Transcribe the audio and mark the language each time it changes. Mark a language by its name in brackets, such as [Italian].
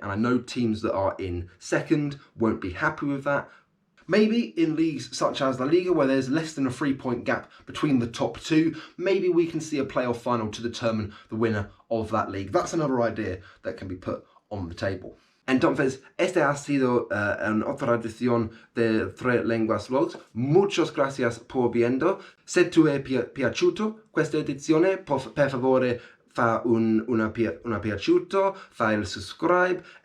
[English] And I know teams that are in second won't be happy with that. Maybe in leagues such as La Liga, where there's less than a 3-point gap between the top 2, maybe we can see a playoff final to determine the winner of that league. That's another idea that can be put on the table. [Spanish] Entonces, este ha sido otra edición de 3 Lenguas Vlogs. Muchas gracias por viendo. [Italian] Se tu è piaciuto questa edizione, per favore fa una piaciuto, fa il subscribe.